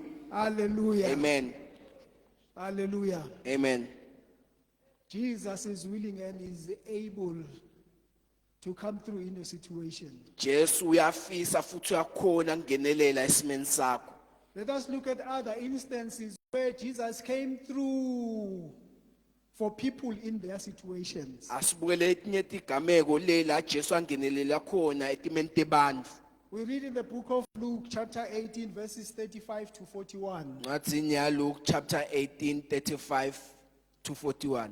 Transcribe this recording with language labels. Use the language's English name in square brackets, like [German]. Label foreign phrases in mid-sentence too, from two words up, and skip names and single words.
[English] Hallelujah. Amen. Hallelujah. Amen. Jesus is willing and is able to come through in a situation. [Swati] Jesu uyafisa futhi uyakhona kungenelela esimeni sakho. [English] Let us look at other instances where Jesus came through for people in their situations. [Swati] Asibukele etinye tigameko lela Jesu angenelela khona etimeni tebantu. [English] We read in the book of Luke, chapter 18, verses 35 to 41. [Swati] Ngathi ya Luke chapter 18 35 to 41.